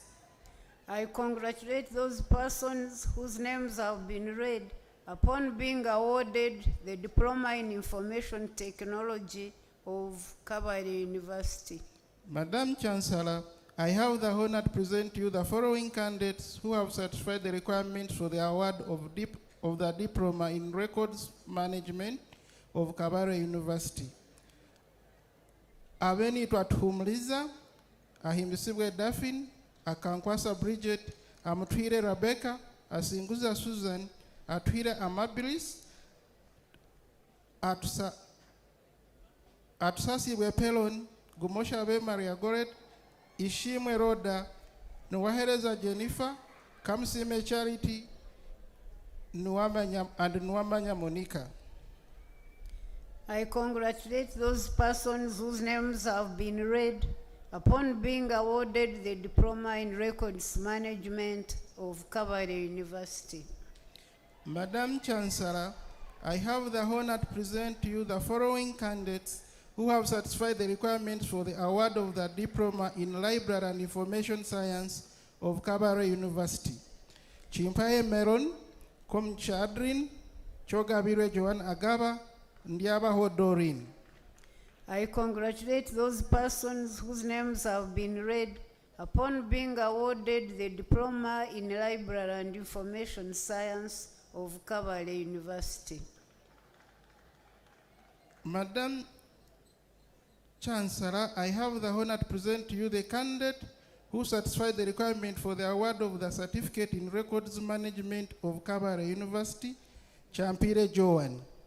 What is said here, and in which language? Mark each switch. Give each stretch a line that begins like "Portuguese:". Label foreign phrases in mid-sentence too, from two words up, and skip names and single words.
English: I congratulate those persons whose names have been read upon being awarded the Diploma in Information Technology of Kabale University. Madam Chancellor, I have the honor to present to you the following candidates who have satisfied the requirements for the award of the Diploma in Records Management of Kabale University. Abeni Twatuhumliza, Ahimbisibwe Daphne, Akankwasa Bridget, Amutwire Rebecca, Asinguza Susan, Atwire Amabilis, Atusasibwe Pelon, Gumoshabe Maria Goret, Ishimwe Roda, Nuwahereza Jennifer, Kamsime Charity, and Nuwamanya Monica. I congratulate those persons whose names have been read upon being awarded the Diploma in Records Management of Kabale University. Madam Chancellor, I have the honor to present to you the following candidates who have satisfied the requirements for the award of the Diploma in Library and Information Science of Kabale University. Chimpaye Meron, Komchadrin, Chogabire Joan Agaba, Ndiaba Hodorin. I congratulate those persons whose names have been read upon being awarded the Diploma in Library and Information Science of Kabale University. Madam Chancellor, I have the honor to present to you the candidate who satisfied the requirement for the award of the Certificate in Records Management of Kabale University, Champire Joan.